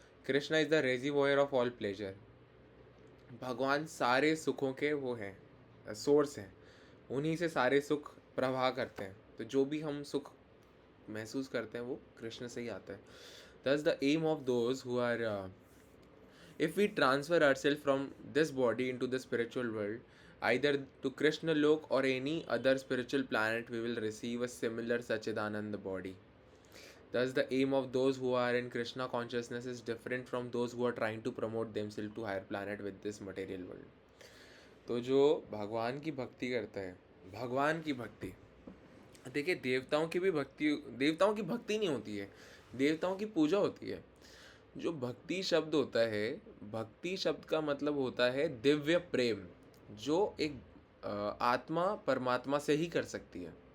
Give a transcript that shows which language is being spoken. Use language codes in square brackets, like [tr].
[en] Krishna is the reservoir of all pleasure. [hi] भगवान सारे सुखों के वो हैं, सोर्स हैं, उन्हीं से सारे सुख प्रवाह करते हैं। तो जो भी हम सुख महसूस करते हैं वो कृष्ण से ही आता है। [en] Thus the aim of those who are if we transfer ourselves from this body into the spiritual world, either to Krishna Lok or any other spiritual planet, we will receive a similar Sachidananda body. Thus the aim of those who are in Krishna consciousness is different from those who are trying to promote themselves to higher planet with this material world. [hi] तो जो भगवान की भक्ति करता है, भगवान की भक्ति, देखिए देवताओं की भी भक्ति, देवताओं की भक्ति नहीं होती है, देवताओं की पूजा होती है। जो भक्ति शब्द होता है, भक्ति शब्द का मतलब होता है दिव्य प्रेम, जो एक आत्मा परमात्मा से ही कर सकती है।